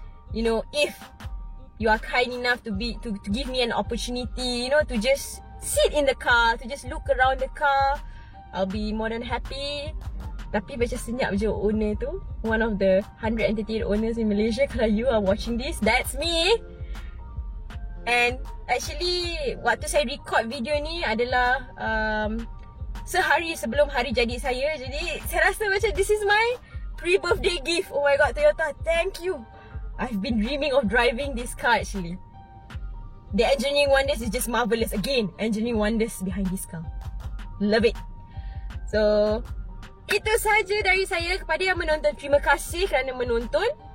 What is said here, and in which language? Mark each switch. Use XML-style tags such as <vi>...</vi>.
<en>You know, if you are kind enough to give me an opportunity, you know, to just sit in the car, to just look around the car, I'll be more than happy.</en> <ms>Tapi macam senyap je owner tu,</ms> <en>one of the 138 owners in Malaysia.</en> <ms>Kalau</ms> <en>you are watching this, that's me. And actually,</en> <ms>waktu saya record video ni adalah sehari sebelum hari jadi saya. Jadi saya rasa macam</ms> <en>this is my pre-birthday gift. Oh my god, Toyota, thank you. I've been dreaming of driving this car actually. The engineering wonders is just marvelous. Again, engineering wonders behind this car. Love it. So,</en> <ms>itu saja dari saya. Kepada yang menonton, terima kasih kerana menonton.</ms>